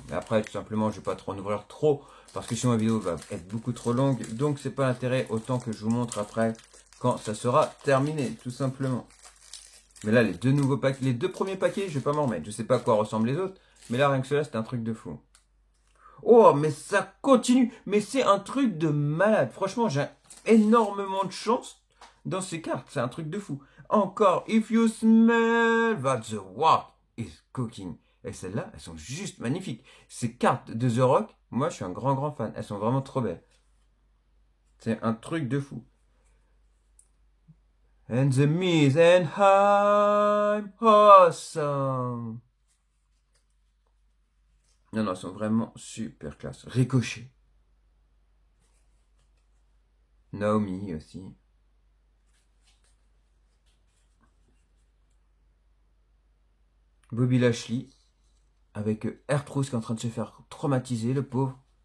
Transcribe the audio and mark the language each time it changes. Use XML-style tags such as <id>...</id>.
<fr>Mais après, tout simplement, je vais pas trop en ouvrir trop, parce que sinon la vidéo va être beaucoup trop longue, donc c'est pas l'intérêt, autant que je vous montre après, quand ça sera terminé, tout simplement. Mais là, les deux nouveaux paquets, les deux premiers paquets, je vais pas m'en remettre. Je sais pas à quoi ressemblent les autres, mais là, rien que cela, c'est un truc de fou. Oh, mais ça continue. Mais c'est un truc de malade. Franchement, j'ai énormément de chance dans ces cartes. C'est un truc de fou. Encore,</fr> <en>if you smell that the rock is cooking.</en> <fr>Et celles-là, elles sont juste magnifiques. Ces cartes de The Rock, moi, je suis un grand fan. Elles sont vraiment trop belles. C'est un truc de fou.</fr> <en>And the Miz and I'm awesome.</en> <fr>Non, elles sont vraiment super classe. Ricochet. Naomi aussi. Bobby Lashley. Avec R-Truth qui est en train de se faire traumatiser, le pauvre.</fr>